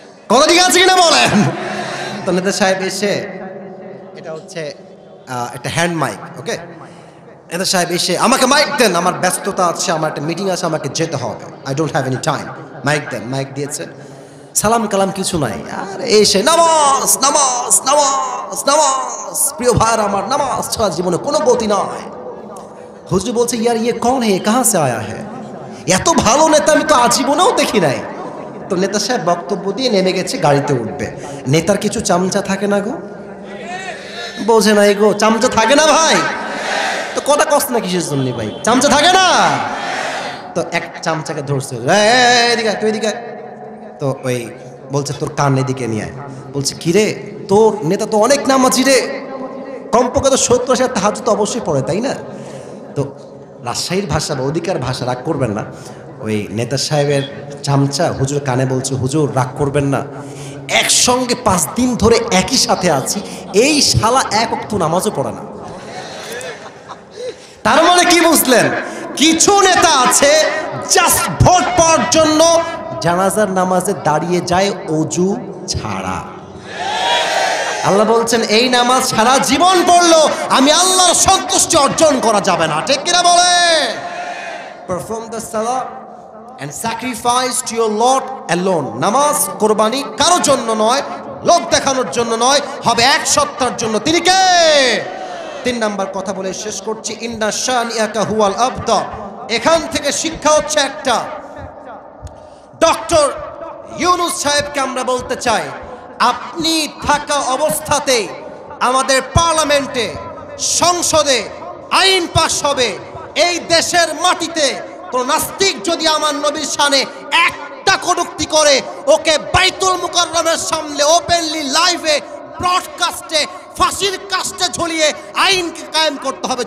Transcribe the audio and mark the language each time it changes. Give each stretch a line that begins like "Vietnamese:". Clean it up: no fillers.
Bangla: কথা ঠিক আছে কিনা বলেন? তো নেতা সাহেব এসে, এটা হচ্ছে একটা হ্যান্ড মাইক, ওকে, নেতা সাহেব এসে আমাকে মাইক দেন, আমার ব্যস্ততা আছে, আমার একটা মিটিং আছে, আমাকে যেতে হবে,
English: I don't have any time,
Bangla: mic then. Mic দিয়েছে, সালাম কালাম কিছু নাই, আর এসে নামাজ নামাজ নামাজ নামাজ, প্রিয় ভাইয়ের আমার, নামাজ ছাড়া জীবনে কোনো গতি নয়। হুজুর বলছে
Hindi: ইয়ার ইয়ে কौन है, कहाँ से आया है?
Bangla: এত ভালো নেতা আমি তো আজীবনেও দেখি নাই। তো নেতা সাহেব বক্তব্য দিয়ে নেমে গেছে, গাড়িতে উঠবে। নেতার কিছু চামচা থাকে না গো, বোঝে নাই গো, চামচা থাকে না ভাই? তো কথা কষ্ট না কিসের জন্য ভাই, চামচা থাকে না? তো এক চামচাকে ধরছে, এদিকে তুই এদিকে। তো ওই বলছে তোর কান এদিকে নিয়ে আয়। বলছে কিরে, তোর নেতা তো অনেক নামাজি রে, কমপক্ষে তো 70 তাহাজ্জুদ তো অবশ্যই পড়ে, তাই না? তো রাজশাহীর ভাষা বা অধিকার ভাষা, রাগ করবেন না, ওই নেতা সাহেবের চামচা হুজুর কানে বলছে, হুজুর রাগ করবেন না, একসঙ্গে 5 দিন ধরে একই সাথে আছি, এই শালা এক ওয়াক্ত নামাজও পড়ে না। তার মানে কি বুঝলেন? কিছু নেতা আছে জাস্ট ভোট পাওয়ার জন্য জানাজার নামাজে দাঁড়িয়ে যায় অজু ছাড়া। আল্লাহ বলছেন এই নামাজ সারা জীবন পড়লো আমি আল্লাহর সন্তুষ্টি অর্জন করা যাবে না, ঠিক কিনা বলে?
English: Perform the salah and sacrifice to your Lord alone.
Bangla: নামাজ কোরবানি কারোর জন্য নয়, লোক দেখানোর জন্য নয়, হবে এক সত্তার জন্য। তিনি কে? 3 নাম্বার কথা বলে শেষ করছি,
Arabic: ইন্না শানিয়াকা হুয়াল আবতা।
Bangla: এখান থেকে শিক্ষা হচ্ছে একটা, ডক্টর ইউনূস সাহেবকে আমরা বলতে চাই, আপনি থাকা অবস্থাতে আমাদের পার্লামেন্টে, সংসদে আইন পাশ হবে, এই দেশের মাটিতে কোন নাস্তিক যদি আমার নবীর শানে একটা কটূক্তি করে, ওকে বাইতুল মুকাররমের সামনে ওপেনলি লাইভে ব্রডকাস্টে ফাঁসির কাস্টে ঝুলিয়ে আইনকে কায়েম করতে হবে।